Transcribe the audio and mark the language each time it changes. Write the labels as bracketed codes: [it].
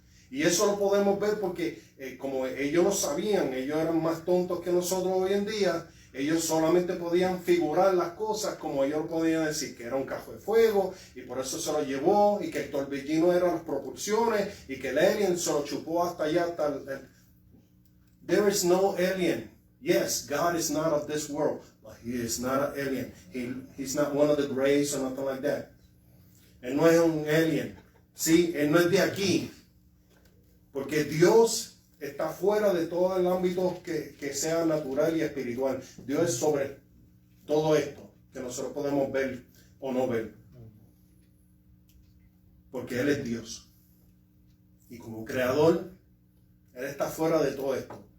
[es] Y eso lo podemos ver porque como ellos lo sabían, ellos eran más tontos que nosotros hoy en día, ellos solamente podían figurar las cosas como ellos podían decir, que era un carro de fuego y por eso se lo llevó, y que el torbellino eran las propulsiones y que el alien se lo chupó hasta allá. [en] There is no alien. Yes, God is not of this world, but He is not an alien. He's not one of the grays or nothing like that. [es] Él no es un alien. Sí, Él no es de aquí. Porque Dios está fuera de todo el ámbito que sea natural y espiritual. Dios es sobre todo esto que nosotros podemos ver o no ver. Porque Él es Dios. Y como creador, Él está fuera de todo esto.